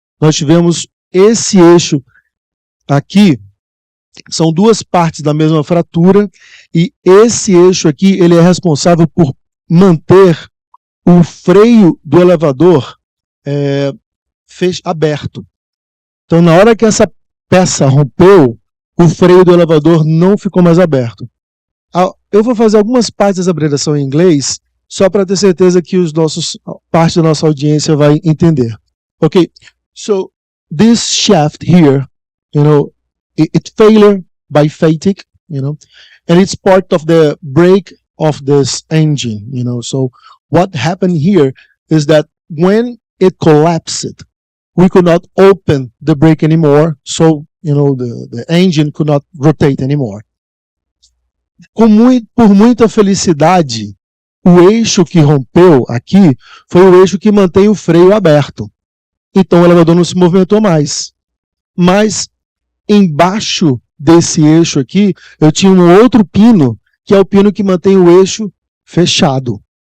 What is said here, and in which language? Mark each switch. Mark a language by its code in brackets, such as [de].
[pt] Nós tivemos esse eixo aqui, são duas partes da mesma fratura, e esse eixo aqui, ele é responsável por manter o freio do elevador aberto. Então, na hora que essa peça rompeu, o freio do elevador não ficou mais aberto. Eu vou fazer algumas partes dessa apresentação em inglês, só para ter certeza que parte da nossa audiência vai entender. [en] Okay, so this shaft here, it failure by fatigue, and it's part of the brake of this engine, So what happened here is that when it collapsed, we could not open the brake anymore, so the engine could not rotate anymore. [pt] Por muita felicidade, o eixo que rompeu aqui foi o eixo que mantém o freio aberto. Então o elevador não se movimentou mais. mas embaixo desse eixo aqui, eu tinha um outro pino, que é o pino que mantém o eixo fechado.